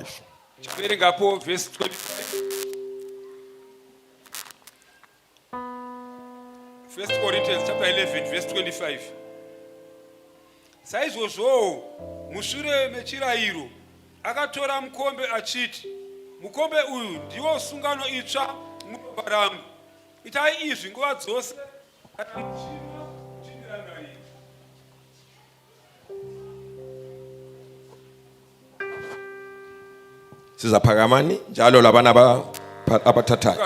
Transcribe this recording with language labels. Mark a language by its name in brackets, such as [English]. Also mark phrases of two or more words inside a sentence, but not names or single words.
[Shona] Chipere ngapo verse 25. [English] 1 Corinthians chapter 11 verse 25. [Shona] Saizvozvo mushure mechirayiro akatora mukombe achiti, mukombe uyu ndiwo sungano itsva muropa rangu, itai izvi nguva dzose kana muchimwa muchindirangarira. [North Ndebele] Sizaphakamani njalo labana abathathayo.